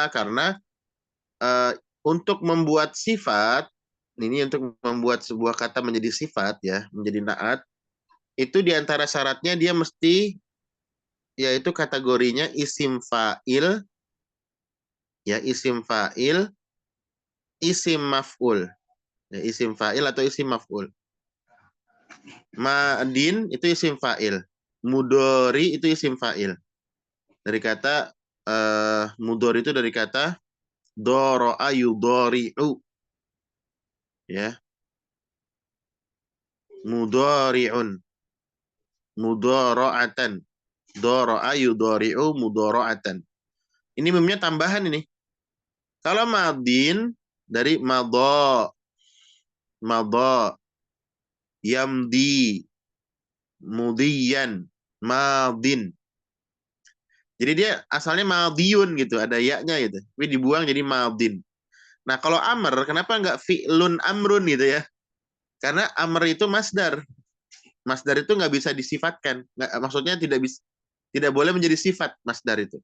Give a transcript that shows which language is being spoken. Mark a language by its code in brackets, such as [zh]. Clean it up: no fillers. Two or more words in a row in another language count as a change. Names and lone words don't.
[id] Karena untuk membuat sifat, ini untuk membuat sebuah kata menjadi sifat ya, menjadi na'at, itu diantara syaratnya dia mesti, yaitu kategorinya [ar] isim fa'il, ya isim fa'il, isim maf'ul. [id] Ya, [ar] isim fa'il atau isim maf'ul. [id] Ma'din itu [ar] isim fa'il. [id] Mudori itu [ar] isim fa'il. [id] Dari kata mudori itu dari kata [ar] doro'a yudori'u. [id] Ya. Mudori'un. Mudoro'atan. [ar] Doro'a yudori'u mudoro'atan. [id] Ini mimnya tambahan ini. Kalau madin dari [ar] madha, yamdi, mudiyan, madin. [id] Jadi dia asalnya madiyun gitu, ada ya-nya gitu. Tapi dibuang jadi madin. Nah, kalau amr, kenapa nggak [ar] fi'lun amrun [id] gitu ya? Karena amr itu masdar. Masdar itu nggak bisa disifatkan. Maksudnya tidak boleh menjadi sifat masdar itu.